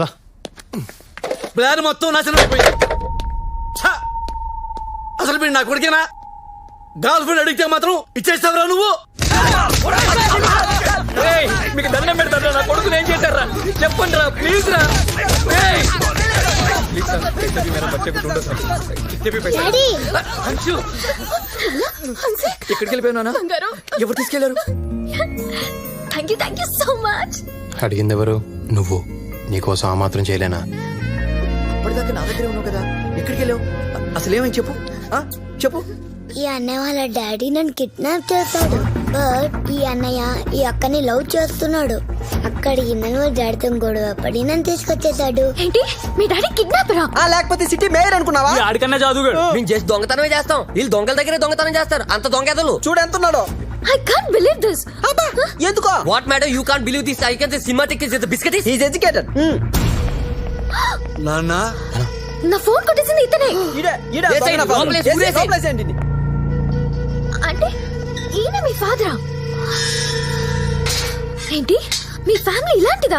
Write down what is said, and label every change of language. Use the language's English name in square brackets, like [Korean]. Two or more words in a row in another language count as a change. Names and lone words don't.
[Telugu] ప్లాన్ మొత్తం నాశనం అయిపోయింది. ఛ! అసలు మీరు నా కొడుకేనా? గర్ల్ ఫ్రెండ్ అడిగితే మాత్రం ఇచ్చేస్తావురా నువ్వు? ఏయ్, మీకు దండం పెడతారా? నా కొడుకుని ఏం చేశారా? చెప్పండి రా, ప్లీజ్ రా. ఏయ్! ప్లీజ్ రా, [Hindi] पैसा भी मेरा बच्चे को ढूंढो सर. कितने भी पैसा? अंशु, [Telugu] ఎక్కడికి వెళ్ళిపోయినా? ఎవరు తీసుకెళ్లారు? [English] thank you so much. [Telugu] అడిగింది ఎవరు? నువ్వు. నీకోసం ఆ మాత్రం చేయలేనా? అప్పటిదాకా నా దగ్గరే ఉన్నావు కదా, ఎక్కడికి వెళ్ళావు? అసలు ఏమని చెప్పు, చెప్పు. ఈ అన్నయ్య వాళ్ళ డాడీ నన్ను కిడ్నాప్ చేస్తాడు. బట్ ఈ అన్నయ్య ఈ అక్కని లవ్ చేస్తున్నాడు. అక్కడికి నన్ను డాడీతో గొడవ పడి నన్ను తీసుకొచ్చేసాడు. ఏంటి, మీ డాడీ కిడ్నాపరా? లేకపోతే సిటీ మేయర్ అనుకున్నావా? ఆడికన్నా జాదుగాడు. మేము చేసి దొంగతనమే చేస్తాం, వీళ్ళు దొంగల దగ్గరే దొంగతనం చేస్తారు. అంత దొంగెదలు చూడు ఎంత ఉన్నాడో. [English] I can't believe this. ఎందుకో? What madam you can't believe this? I can say cinematic is the biscuit. He is educated. [Telugu] నాన్న, నా ఫోన్ కొట్టేసింది ఇతనే. అంటే ఈయన మీ ఫాదరా? ఏంటి, మీ ఫ్యామిలీ ఇలాంటిదా?